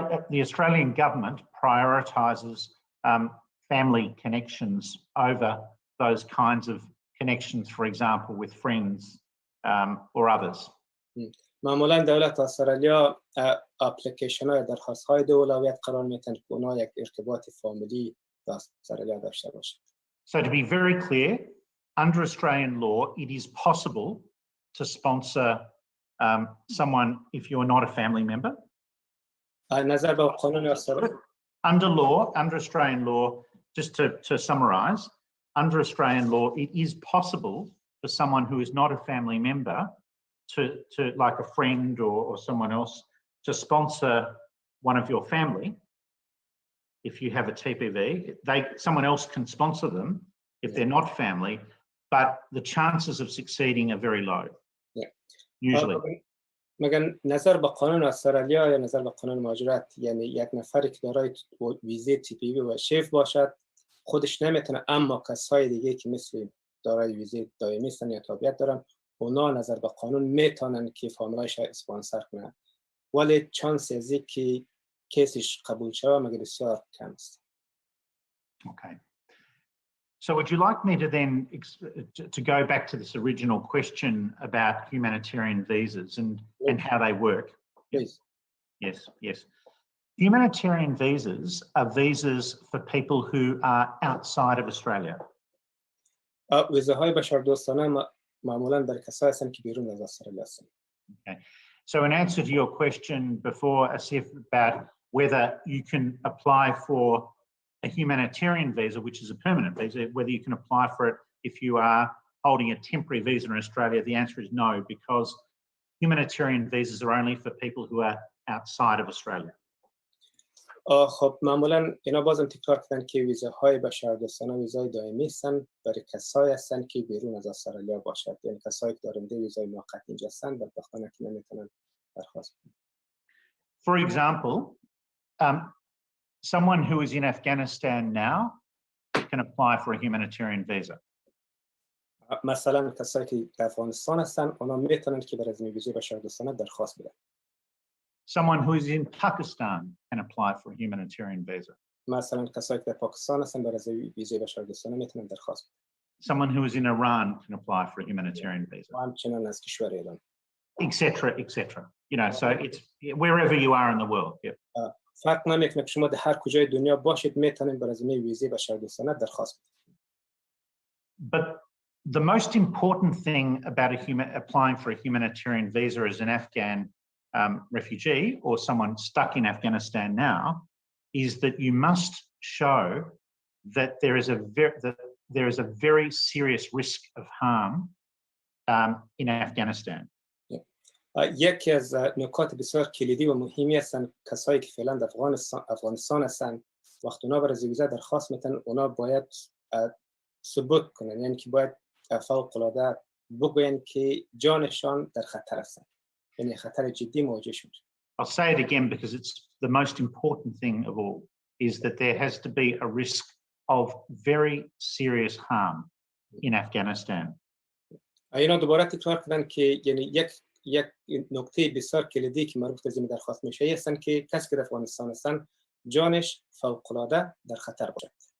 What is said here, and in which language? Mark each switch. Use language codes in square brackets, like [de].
[en] The Australian government prioritises family connections over those kinds of connections, for example, with friends or others. [fa] معمولا دولت استرالیا اپلیکیشن های درخواست های دو اولویت قرار میتن که اونا یک ارتباط فامیلی با استرالیا داشته باشه. [en] So to be very clear, under Australian law, it is possible to sponsor someone if you are not a family member. [fa] نظر به قانون استرالیا. [en] Under Australian law, just to summarise, under Australian law, it is possible for someone who is not a family member to like a friend or someone else to sponsor one of your family. If you have a TPV, someone else can sponsor them if they're not family, but the chances of succeeding are very low. Usually. [fa] مگن نظر به قانون استرالیا یا نظر به قانون مهاجرت، یعنی یک نفری که دارای ویزه TPV و شیف باشد خودش نمیتونه، اما کسای دیگه که مثل دارای ویزه دائمی هستن یا تابعیت دارن اونا نظر به قانون میتونن که فامیلایش اسپانسر کنن، ولی چانس از اینکه کیسش قبول شوه مگه بسیار کم است. [en] Okay. So would you like me to then to go back to this original question about humanitarian visas and how they work? Please. Yes. Humanitarian visas are visas for people who are outside of Australia. [fa] ویزاهای بشردوستانه معمولاً برای کسایی هستند که بیرون از استرالیا هستند. [en] Okay. So in answer to your question before, Asif, about whether you can apply for a humanitarian visa, which is a permanent visa, whether you can apply for it if you are holding a temporary visa in Australia, the answer is no, because humanitarian visas are only for people who are outside of Australia. [fa] خب معمولا اینا بازم تکرار کردن که ویزاهای بشردوستانه ویزای دائمی هستن برای کسایی هستن که بیرون از استرالیا باشد، یعنی کسایی که دارنده ویزای موقت اینجا هستن بدبختانه که نمیتونن درخواست کنن. [en] For example, someone who is in Afghanistan now can apply for a humanitarian visa. [fa] مثلا کسایی که در افغانستان هستن اونا میتونن که برای ویزای بشردوستانه درخواست بدن. [en] Someone who is in Pakistan can apply for a humanitarian visa. [fa] مثلا کسایی که در پاکستان هستن برای ویزای بشردوستانه میتونن درخواست بدن. [en] Someone who is in Iran can apply for a humanitarian visa. [fa] همچنین از کشور ایران. [en] etc. You know, so it's wherever you are in the world. Yeah. [fa] فرق نمیکنه که شما در هر کجای دنیا باشید میتونید برای ویزای بشردوستانه درخواست بدید. [en] But the most important thing about applying for a humanitarian visa as an Afghan refugee or someone stuck in Afghanistan now is that you must show that there is a very serious risk of harm in Afghanistan. [fa] یکی از نکات بسیار کلیدی و مهمی هستند کسایی که فعلا در افغانستان هستند وقتی اونا برای ویزا درخواست میتن اونا باید ثبوت کنن، یعنی که باید فوق العاده بگوین که جانشان در خطر هستند، یعنی خطر جدی مواجه شد. [en] I'll say it again because it's the most important thing of all is that there has to be a risk of very serious harm in Afghanistan. [fa] اینا دوباره تکرار کردن که یعنی یک نکته بسیار کلیدی که مربوط به زمین درخواست میشه هستن که کسی که در افغانستان هستن جانش فوق العاده در خطر باشد.